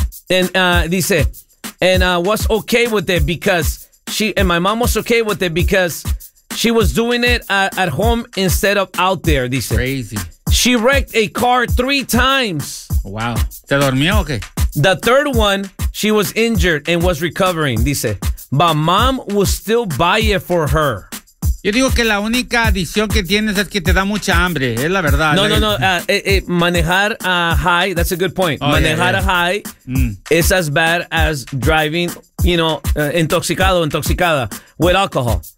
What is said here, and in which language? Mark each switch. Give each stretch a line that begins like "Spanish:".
English: And was okay with it because she, and my mom was okay with it because she was doing it at home instead of out there, dice. Crazy. She wrecked a car 3 times.
Spanish: Wow. ¿Te dormió o qué?
English: The third one, she was injured and was recovering, dice. But mom will still buy it for her.
Spanish: Yo digo que la única adicción que tienes es que te da mucha hambre, es la verdad.
English: No.
Spanish: Manejar a
English: high, that's a good point. Oh,
Spanish: manejar a
English: high is as bad as driving, you know,
Spanish: intoxicado, intoxicada
English: with alcohol.